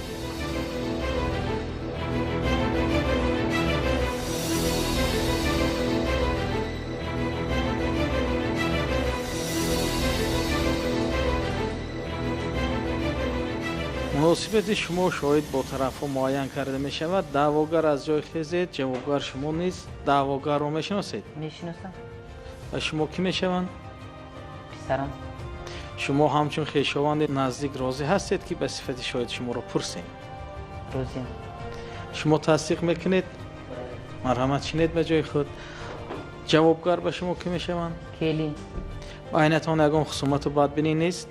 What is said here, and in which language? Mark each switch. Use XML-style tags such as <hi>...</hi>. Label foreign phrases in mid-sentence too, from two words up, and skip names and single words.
<tg>муносибати шумо шоҳид бо тарафҳо муайян карда мешавад. даъвогар аз ҷой хезед. ҷавобгар шумо низ даъвогарро мешиносед? мешиносам. ва шумо кӣ мешаванд? писарам.</tg> <fa>شما همچون خویشاوند نزدیک راضی هستید که به صفت شاهد شما رو پرسیم؟ راضیم. شما تصدیق میکنید؟ مرحمت شنید به جای خود. جوابگار به شما کی میشوند؟ کلی. عینتان یگان خصومت و بدبینی نیست؟</fa>